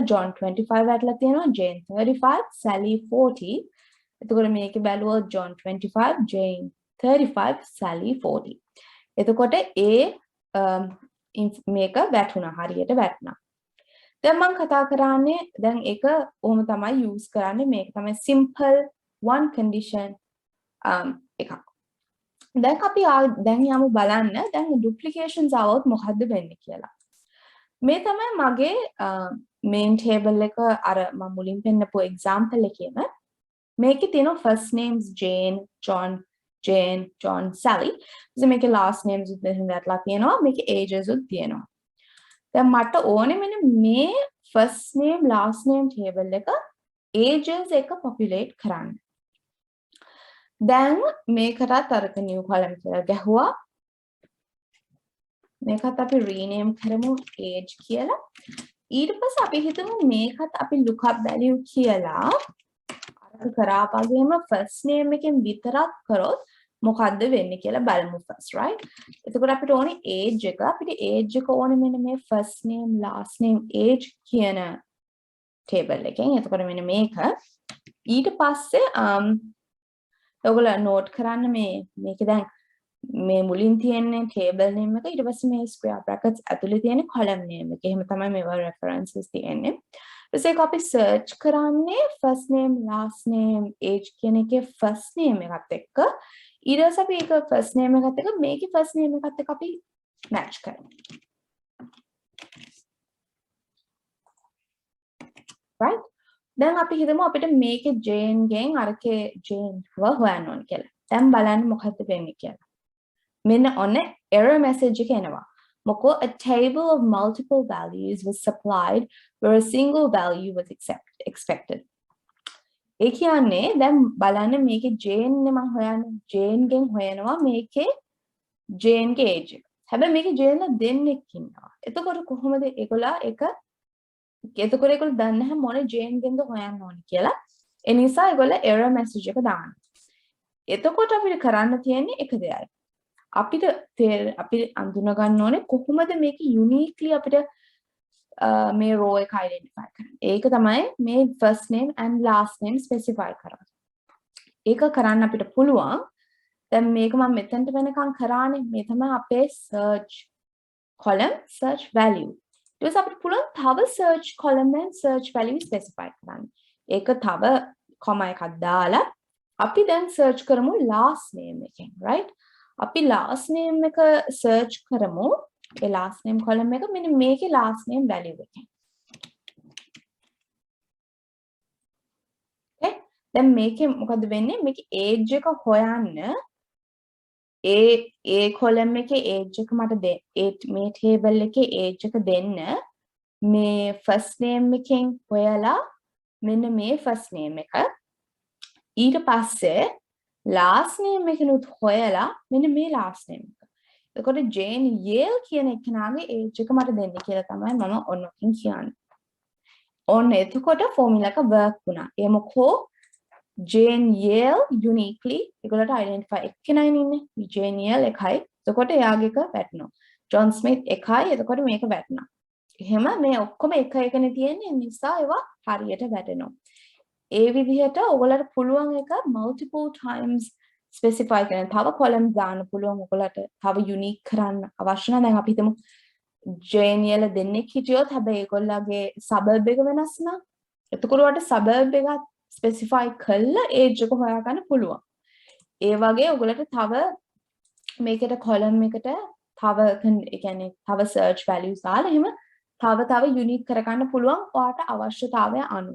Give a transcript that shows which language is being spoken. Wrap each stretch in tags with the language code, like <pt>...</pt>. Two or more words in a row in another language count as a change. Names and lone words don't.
<si>John 25 වැටලා තියෙනවා. Jane 35, Sally 40. එතකොට මේකේ බැලුවොත් John 25, Jane 35, Sally 40. එතකොට මේක වැටුණා හරියට වැටුණා. දැන් මම කතා කරන්නේ දැන් ඒක කොහොම තමයි use කරන්නේ මේක තමයි</si> <en>simple one condition</en> <si>එකක්. දැන් අපි දැන් යමු බලන්න දැන් duplications આવොත් මොකද්ද වෙන්නේ කියලා. මේ තමයි මගේ</si> <en>main table</en> <si>එක අර මම මුලින් පෙන්නපු example එකේම මේකේ තියෙන</si> <en>first names Jane, John, Sally.</en> <si>ඉතින් මේකේ</si> <en>last names</en> <si>උත් දෙන්නටලා තියෙනවා. මේකේ ages උත් තියෙනවා. දැන් මට ඕනේ මෙන්න මේ</si> <en>first name last name table</en> <si>එක ages එක populate කරන්න. දැන් මේකටත් අරක</si> <en>new column</en> <si>කියලා ගැහුවා. මේකත් අපි rename කරමු age කියලා. ඊට පස්සේ අපි හිතමු මේකත් අපි</si> <en>lookup value</en> <si>කියලා අරක කරා වගේම</si> <en>first name</en> <si>එකෙන් විතරක් කරොත් මොකද්ද වෙන්නේ කියලා බලමු</si> <en>first, right?</en> <si>එතකොට අපිට ඕනේ age එක. අපිට age එක ඕනේ මෙන්න මේ</si> <en>first name last name age</en> <si>කියන table එකෙන්. එතකොට මෙන්න මේක. ඊට පස්සේ ඔයගොල්ලෝ note කරන්න මේක දැන් මේ මුලින් තියෙන්නේ</si> <en>table name</en> <si>එක. ඊට පස්සේ මේ</si> <en>square brackets</en> <si>ඇතුලේ තියෙන</si> <en>column name</en> <si>එක. එහෙම තමයි මේවා references තියෙන්නේ. ඊට පස්සේ අපි search කරන්නේ</si> <en>first name last name age</en> <si>කියන එකේ</si> <en>first name</en> <si>එකත් එක්ක. ඊට පස්සේ අපි ඒක</si> <en>first name</en> <si>එකත් එක්ක මේකේ</si> <en>first name</en> <si>එකත් එක්ක අපි match කරමු.</si> <en>right?</en> <si>දැන් අපි හිතමු අපිට මේකේ Jane ගෙන් අරකේ Jane හොයන්න ඕන කියලා. දැන් බලන්න මොකක්ද වෙන්නේ කියලා. මෙන්න ඔන්න</si> <en>error message</en> <si>එක එනවා.</si> <en>මොකෝ a table of multiple values was supplied where a single value was expected.</en> <si>ඒ කියන්නේ දැන් බලන්න මේකේ Jane නේ මම හොයන්නේ Jane ගෙන් හොයනවා මේකේ Jane ගේ age එක. හැබැයි මේකේ Jane ලා දෙන්නෙක් ඉන්නවා. එතකොට කොහොමද ඒගොල්ලෝ එක එතකොට ඒගොල්ලෝ දන්නේ නැහැ මොන Jane ගෙන්ද හොයන්න ඕනේ කියලා. ඒ නිසා ඒගොල්ලෝ</si> <en>error message</en> <si>එක දානවා. එතකොට අපිට කරන්න තියෙන්නේ එක දෙයයි. අපිට අඳුන ගන්න ඕනේ කොහොමද මේක uniquely අපිට මේ row එක identify කරන්නේ. ඒක තමයි මේ</si> <en>first name and last name specify</en> <si>කරන්නේ. ඒක කරන්න අපිට පුළුවන්. දැන් මේක මම මෙතනට වෙනකන් කරානේ. මේ තමයි අපේ</si> <en>search column search value.</en> <si>ඊට පස්සේ අපිට පුළුවන් තව</si> <en>search column and search value specify</en> <si>කරන්න. ඒක තව comma එකක් දාලා අපි දැන් search කරමු</si> <en>last name</en> <si>එකෙන්, right? අපි</si> <en>last name</en> <si>එක search කරමු. ඒ</si> <en>last name column</en> <si>එක මෙන්න මේකේ</si> <en>last name value</en> <si>එකෙන්.</si> <en>okay?</en> <si>දැන් මේකේ මොකද වෙන්නේ? මේකේ age එක හොයන්න ඒ column එකේ age එක මට මේ table එකේ age එක දෙන්න මේ</si> <en>first name</en> <si>එකෙන් හොයලා මෙන්න මේ</si> <en>first name</en> <si>එක ඊට පස්සේ</si> <en>last name</en> <si>එකනුත් හොයලා මෙන්න මේ</si> <en>last name</en> <si>එක. එතකොට Jane Yale කියන එකනාගේ age එක මට දෙන්න කියලා තමයි මම ඔන්නකින් කියන්නේ. ඔන්න එතකොට formula එක work වුණා. ඒ මොකෝ Jane Yale uniquely ඒගොල්ලන්ට identify එක්කෙනයි ඉන්නේ. Jane Yale එකයි. එතකොට එයාගේ එක වැටෙනවා. John Smith එකයි. එතකොට මේක වැටෙනවා. එහෙම මේ ඔක්කොම එක එකනේ තියෙන්නේ. නිසා ඒවා හරියට වැටෙනවා. ඒ විදිහට ඔයගොල්ලන්ට පුළුවන් එක</si> <en>multiple times specify</en> <si>කරන්න. තව columns දාන්න පුළුවන් ඔයගොල්ලන්ට. තව unique කරන්න අවශ්‍ය නැහැ. දැන් අපි හිතමු Jane Yale දෙන්නෙක් හිටියොත් හැබැයි ඒගොල්ලන්ගේ suburb එක වෙනස් නම් එතකොට ඔයාලට suburb එකත් specify කළා age එක හොයාගන්න පුළුවන්. ඒ වගේ ඔයගොල්ලන්ට තව මේකට column එකට තව ඒ කියන්නේ තව</si> <en>search values</en> <si>දාලා එහෙම තව unique කරගන්න පුළුවන් ඔයාලට අවශ්‍යතාවය අනුව.</si>